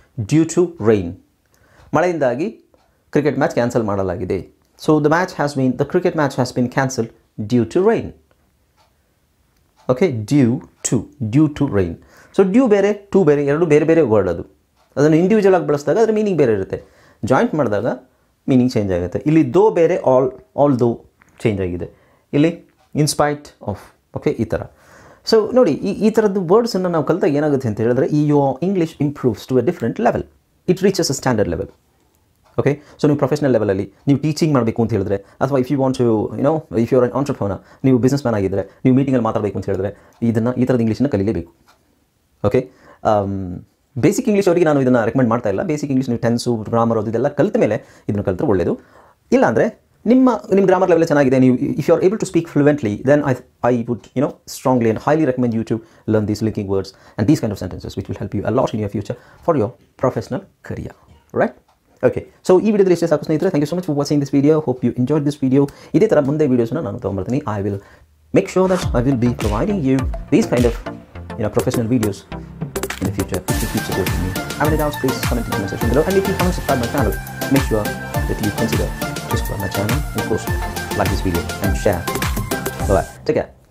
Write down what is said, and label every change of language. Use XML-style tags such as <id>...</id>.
<kn>Due to rain, ಮಳೆಯಿಂದಾಗಿ cricket match cancel ಮಾಡಲಾಗಿದೆ.</kn> <en>So the cricket match has been cancelled due to rain. Okay, due to rain.</en> <kn>So due ಬೇರೆ to ಬೇರೆ, ಎರಡು ಬೇರೆ ಬೇರೆ word. ಅದನ್ನು ಇಂಡಿವಿಜುವಲ್ ಆಗಿ ಬಳಸಿದಾಗ ಅದರ ಮೀನಿಂಗ್ ಬೇರೆ ಇರುತ್ತೆ, ಜಾಯಿಂಟ್ ಮಾಡಿದಾಗ ಮೀನಿಂಗ್ ಚೇಂಜ್ ಆಗುತ್ತೆ. ಇಲ್ಲಿ ದೋ ಬೇರೆ, ಆಲ್ ದೋ ಚೇಂಜ್ ಆಗಿದೆ. ಇಲ್ಲಿ ಇನ್ಸ್ಪೈಟ್ ಆಫ್. ಓಕೆ, ಈ ಥರ. ಸೊ ನೋಡಿ, ಈ ಥರದ್ದು ವರ್ಡ್ಸನ್ನು ನಾವು ಕಲಿತಾಗ ಏನಾಗುತ್ತೆ ಅಂತ ಹೇಳಿದ್ರೆ,</kn> <en>Your English improves to a different level. It reaches a standard level.</en> <kn>Okay, so ನೀವು ಪ್ರೊಫೆಷನಲ್ ಲೆವೆಲಲ್ಲಿ ನೀವು ಟೀಚಿಂಗ್ ಮಾಡಬೇಕು ಅಂತ ಹೇಳಿದ್ರೆ, ಅಥವಾ</kn> <en>if you want to if you are an entrepreneur,</en> <kn>ನೀವು ಬಿಸ್ನೆಸ್ ಮ್ಯಾನ್ ಆಗಿದ್ದರೆ, ನೀವು ಮೀಟಿಂಗಲ್ಲಿ ಮಾತಾಡಬೇಕು ಅಂತ ಹೇಳಿದ್ರೆ ಈ ಥರದ ಇಂಗ್ಲೀಷನ್ನು ಕಲಿಯಲೇಬೇಕು. ಓಕೆ, ಬೇಸಿಕ್ ಇಂಗ್ಲೀಷ್ ಅವರಿಗೆ ನಾನು ಇದನ್ನು ರೆಕಮೆಂಡ್ ಮಾಡ್ತಾ ಇಲ್ಲ. ಬೇಸಿಕ್ ಇಂಗ್ಲೀಷ್ ನೀವು ಟೆನ್ಸು, ಗ್ರಾಮರ್ ಅದೆಲ್ಲ ಕಲಿತ ಮೇಲೆ ಇದನ್ನು ಕಲಿತರೆ ಒಳ್ಳೆಯದು. ಇಲ್ಲಾಂದರೆ ನಿಮ್ಮ ಗ್ರಾಮರ್ ಲೆವೆಲ್ ಚೆನ್ನಾಗಿದೆ, ನೀವು</kn> <en>If you are able to speak fluently, then I would strongly and highly recommend you to learn these linking words and these kind of sentences, which will help you a lot in your future for your professional career. Right? Okay, so</en> <kn>ಈ ವಿಡಿಯೋದಲ್ಲಿ ಇಷ್ಟೇ ಸಾಕು ಸ್ನೇಹಿತರೆ.</kn> <en>Thank you so much for watching this video. Hope you enjoyed this video.</en> <kn>ಇದೇ ಥರ ಮುಂದೆ ವೀಡಿಯೋಸ್ನ ನಾನು ತೊಗೊಂಬರ್ತೀನಿ.</kn> <en>I will make sure that I will be providing you these kind of professional videos in the future. If you keep supporting me, have any doubts, please comment in the comment section below. And if you haven't subscribed my channel, make sure that you consider to subscribe my channel and of course like this video and share. Bye bye. Take care.</en>